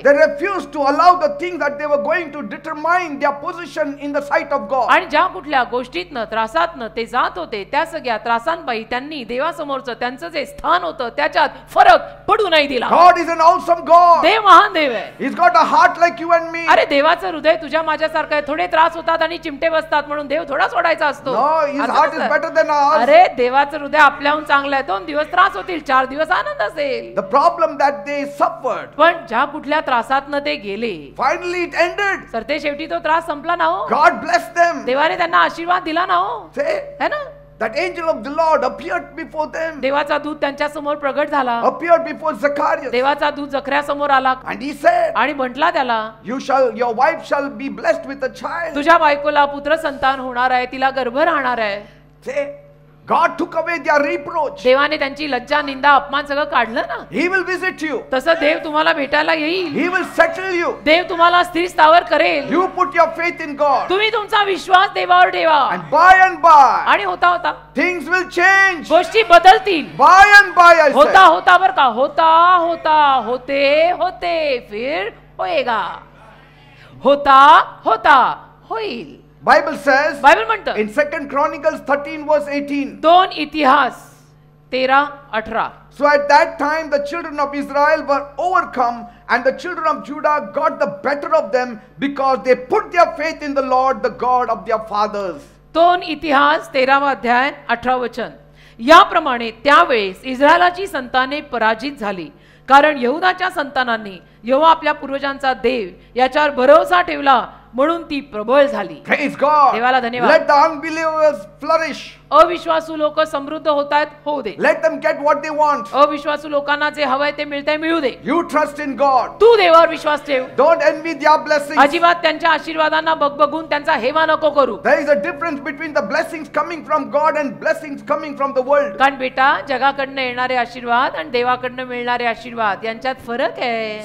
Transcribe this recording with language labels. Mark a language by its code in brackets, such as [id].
[en] They refused to allow the things that they were going to determine their position in the sight of God. [mr] आणि ज्या कुठल्या गोष्टीतनं त्रासातनं ते जात होते त्या सगळ्या त्रासांपायी त्यांनी देवासमोरचं त्यांचं जे स्थान होतं त्याच्यात फरक पडू नाही दिला. [en] God is an awesome God. [mr] देव महान देव आहे. [en] He's got a heart like you and me. [mr] अरे देवाचं हृदय तुझ्या माझ्यासारखं आहे. थोडे त्रास होतात आणि चिमटे बसतात म्हणून देव थोडा सोडायचा असतो. [en] No, his [mr] असं [en] heart is [mr] नसतं. [en] better than ours. [mr] अरे देवाचं हृदय आपल्याहून चांगलं आहे. 2 दिवस त्रास होतील, 4 दिवस आनंद असेल. [en] The problem that they suffered, [mr] पण ज्या कुठल्या त्रासातनं ते गेले [en] finally it ended. [mr] तर ते शेवटी तो त्रास संपला ना हो. [en] God blessed them. [mr] देवाने त्यांना आशीर्वाद दिला ना हो. [en] Say, [hi] है ना. [en] that angel of the Lord appeared before them, [mr] देवाचा दूत त्यांच्या समोर प्रगट झाला. [en] appeared before Zacharias. [mr] देवाचा दूत जखऱ्या समोर आला [en] And he said, [mr] आणि म्हटला त्याला, [en] your wife shall be blessed with a child. [mr] तुझ्या बायकोला पुत्र संतान होणार आहे, तिला गर्भ राहणार आहे. [en] Say, God took away their reproach. [mr] देवाने त्यांची लज्जा निंदा अपमान सगळं काढलं ना. [en] He will visit you. [mr] तसं देव तुम्हाला भेटायला येईल. [en] He will settle you. [mr] देव तुम्हाला स्थिर स्थावर करेल. [en] You put your faith in God. [mr] तुम्ही तुमचा विश्वास देवावर ठेवा [en] And by, [mr] आणि होता होता [en] things will change. [mr] गोष्टी बदलतील. [en] By, I [mr] होता [en] say. [mr] होता बर का, होता होता होते होते [hi] फिर होएगा. [mr] होता होता होईल. [en] Bible says [mr] बायबल म्हणतं [en] in 2 Chronicles 13 verse 18. [mr] 2 इतिहास 13:18. [en] So at that time the children of Israel were overcome and the children of Judah got the better of them because they put their faith in the Lord, the God of their fathers. [mr] 2 इतिहास 13वा अध्याय 18 वचन. याप्रमाणे त्यावेळेस इस्रायलाची संताने पराजित झाली कारण यहुदाच्या संतानांनी यहोवा आपल्या पूर्वजांचा देव याच्यावर भरोसा ठेवला म्हणून ती प्रबळ झाली. [en] Praise God. [mr] देवाला धन्यवाद. [en] Let the unbelievers flourish. [mr] अविश्वासू लोक समृद्ध होतायत, होऊ दे. [en] Let them get what they want. [mr] अविश्वासू लोकांना जे हवंय ते मिळतंय, मिळू दे. [en] You trust in God. [mr] तू देवावर विश्वास ठेव. [en] Don't envy their blessings. [mr] अजिबात त्यांच्या आशीर्वादांना बघबघून त्यांचा हेवा नको करू. [en] There is a difference between the blessings coming from God and blessings coming from the world. [mr] कारण बेटा जगाकडनं येणारे आशीर्वाद आणि देवाकडनं मिळणारे आशीर्वाद यांच्यात फरक आहे.